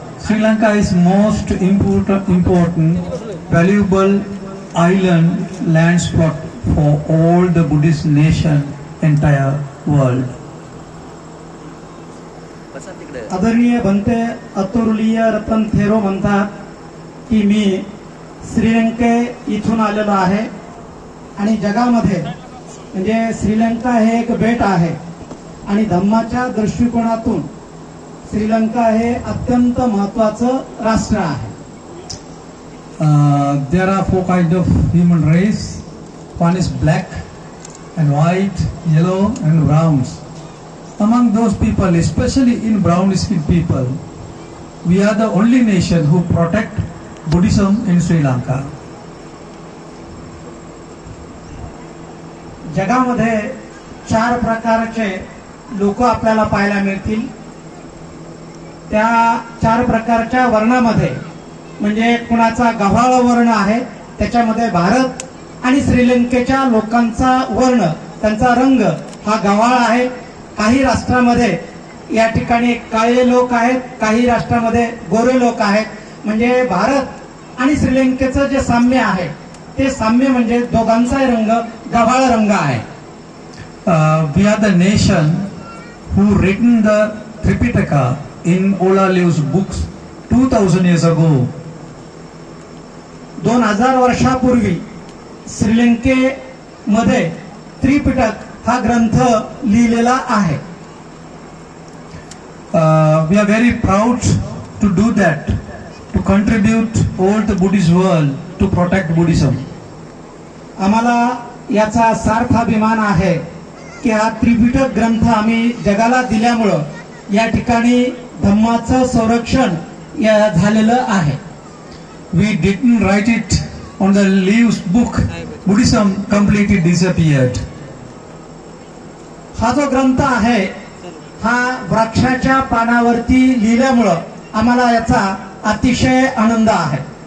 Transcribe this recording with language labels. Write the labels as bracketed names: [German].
[English] Sri Lanka is most important, valuable island land spot for all the Buddhist nation, entire world. [Marathi] आदरणीय भंते अतुर्लीय रतन थेरो म्हणतात की मी श्रीलंके इथून आलेलो आहे आणि जगामध्ये म्हणजे श्रीलंका हे एक बेट आहे आणि धम्माच्या दृष्टिकोनातून श्रीलंका हे अत्यंत महत्त्वाचं राष्ट्र आहे. [English] There are four kinds of human race. One is black and white, yellow and browns. Among those people, especially in brown skinned people, we are the only nation who protect Buddhism in Sri Lanka. [Marathi] जगामध्ये चार प्रकारचे लोक आपल्याला पाहायला मिळतील. त्या चार प्रकारच्या वर्णामध्ये म्हणजे कुणाचा गव्हाळ वर्ण आहे, त्याच्यामध्ये भारत आणि श्रीलंकेच्या लोकांचा वर्ण, त्यांचा रंग हा गव्हाळ आहे. काही राष्ट्रामध्ये या ठिकाणी काळे लोक आहेत, काही राष्ट्रामध्ये गोरे लोक आहेत. म्हणजे भारत आणि श्रीलंकेचं जे साम्य आहे ते साम्य म्हणजे दोघांचाही रंग गव्हाळ रंग आहे. [English] We are the nation who written the Tripitaka in Olaleo's books 2000 years ago. [Marathi] 2000 वर्षापूर्वी श्रीलंकेमध्ये त्रिपिटक हा ग्रंथ लिहिलेला आहे. [English] We are very proud to do that, to contribute all the Buddhist world to protect Buddhism. [Marathi] आम्हाला याचा सार्थ अभिमान आहे की हा त्रिपिटक ग्रंथ आम्ही जगाला दिल्यामुळं या ठिकाणी धम्माचं संरक्षण झालेलं आहे. [English] We didn't write it on the leaves book. Buddhism completely disappeared. [Marathi] हा जो ग्रंथ आहे हा वृक्षाच्या पानावरती लिहिल्यामुळं आम्हाला याचा अतिशय आनंद आहे.